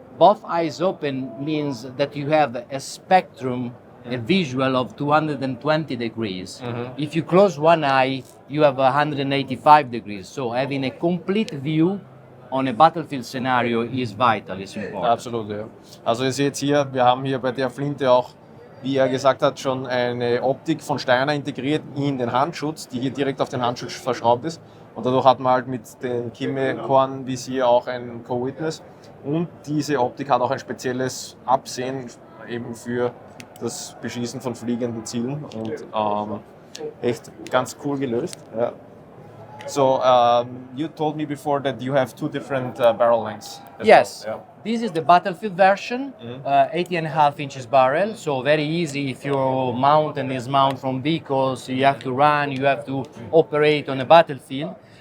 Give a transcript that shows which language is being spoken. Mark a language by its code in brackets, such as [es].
[en] Both eyes open means that you have a spectrum, a visual of 220 degrees. If you close one eye, you have 185 degrees. So having a complete view on a battlefield scenario is vital, is important. [de] Absolut, ja. Also ihr seht hier, wir haben hier bei der Flinte auch, wie er gesagt hat, schon eine Optik von Steiner integriert in den Handschutz, die hier direkt auf den Handschutz verschraubt ist. Und dadurch hat man halt mit den Kimme-Korn-Visier auch ein Co-Witness. Und diese Optik hat auch ein spezielles Absehen eben für das Beschießen von fliegenden Zielen. Und echt ganz cool gelöst. Ja. [en] So, you told me before that you have two different barrel lengths. Yes. Well. This is the battlefield version, 80.5 inches barrel, so very easy if you mount and dismount from vehicles, you have to run, you have to operate on a battlefield.